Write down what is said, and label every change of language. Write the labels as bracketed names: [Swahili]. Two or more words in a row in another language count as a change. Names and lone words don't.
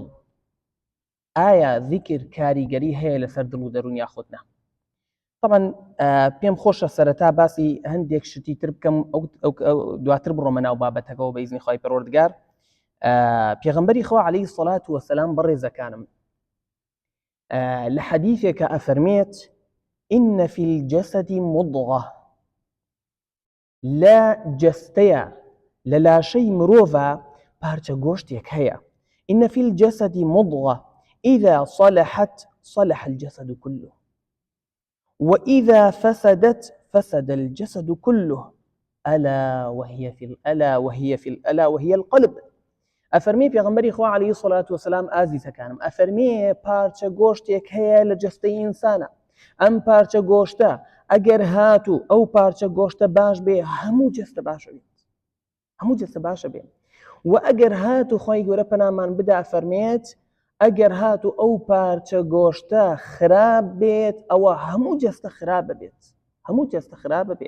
[Central Kurdish] ئایا ذیکر کاریگەری هەیە لەسەر دڵ و دەرونیا خۆتنا؟ طبعا پێم خۆشە سەرەتا باسی هەندێک شتی تر بکەم، دواتر بڕۆمە ناو بابەتەکەەوە بە ئیزنی خی پەروەردگار. پێغەمبەری خوا عەلەیهی سەڵات وەسەلام بەڕێزەکانم لە حەدیثێکە ئەفەرمێت: [Arabic] إن في الجسد مضغة، [Central Kurdish] لە جەستەیە لە لاشەی مرۆڤە پارچە گۆشتێک هەیە. [Arabic] إن في الجسد مضغة إذا صلحت صلح الجسد كله وإذا فسدت فسد الجسد كله ألا وهي القلب. [Central Kurdish] ئەفەرمێ پێغەمبەری خوا عەلەیهی سەڵات وەسەلام ئازیزەکانم، ئەفەرمێ پارچە گۆشتێک هەیە لە جەستەی ئینسانە. ئەم پارچە گۆشتە ئەگەر هاتوو ئەو پارچە گۆشتە باش بێ، هەموو جەستە باشە بێت، هەموو جەستە باشە بێت. و ئەگەر هاتوو خی گەورە پەنامان بدا، ئەفەرمێت ئەگەر هاتوو ئەو پارچە گۆشتە خراپ بێت، ئەوە هەموو جەستە خراپە بێت، هەموو جەستە خراپە بێت.